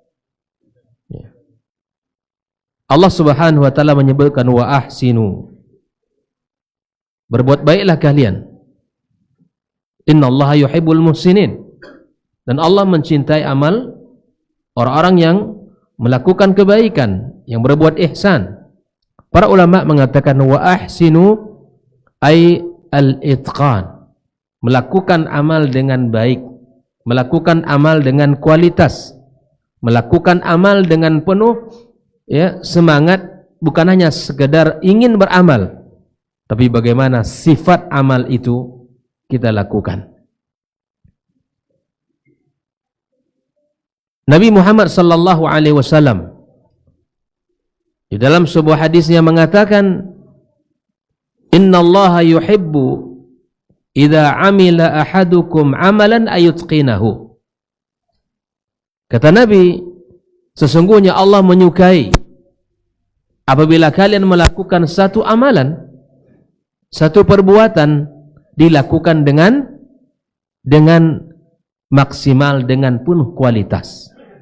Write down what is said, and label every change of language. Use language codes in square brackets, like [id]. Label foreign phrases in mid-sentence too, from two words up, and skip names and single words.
[id] Allah [ar] سبحانه وتعالى [id] menyebutkan [ar] وأحسنوا. [id] Berbuat baiklah kalian. [ar] إن الله يحب المحسنين. [id] Dan Allah mencintai amal orang-orang yang melakukan kebaikan, yang berbuat ihsan. Para ulama mengatakan [ar] وأحسنوا أي الإتقان. [id] Melakukan amal dengan baik, melakukan amal dengan kualitas, melakukan amal dengan penuh semangat, bukan hanya sekedar ingin beramal, tapi bagaimana sifat amal itu kita lakukan. Nabi Muhammad [ar] صلى الله عليه وسلم [id] Di dalam sebuah hadisnya mengatakan, [ar] إن الله يحب إذا عمل أحدكم عملا أن يتقنه. [id] Kata Nabi, sesungguhnya Allah menyukai apabila kalian melakukan satu amalan, satu perbuatan dilakukan dengan maksimal, dengan penuh kualitas.